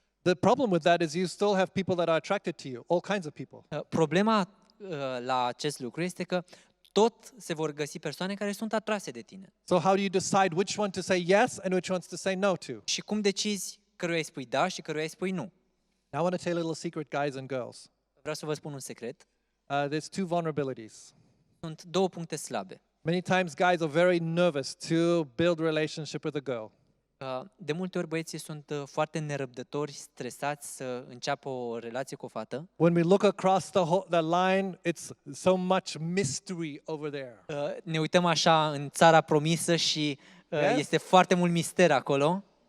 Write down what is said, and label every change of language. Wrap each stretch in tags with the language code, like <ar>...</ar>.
<en>The problem with that is you still have people that are attracted to you, all kinds of people.</en> <ro>Problema la acest lucru este că tot se vor găsi persoane care sunt atrase de tine.</ro> <en>So how do you decide which one to say yes and which ones to say no to?</en> <ro>Și cum decizi căruia îi spui da și căruia îi spui nu?</ro> <en>Now I want to tell you a little secret, guys and girls.</en> <ro>Vreau să vă spun un secret.</ro> <en>There's two vulnerabilities.</en> <ro>Sunt 2 puncte slabe.</ro> <en>Many times guys are very nervous to build relationship with a girl.</en> <ro>De multe ori băieții sunt foarte nerăbdători, stresați să înceapă o relație cu o fată.</ro> <en>When we look across the line, it's so much mystery over there.</en> <ro>Ne uităm așa în țara promisă și</ro> <en>Yes?</en> <ro>este foarte mult mister acolo.</ro>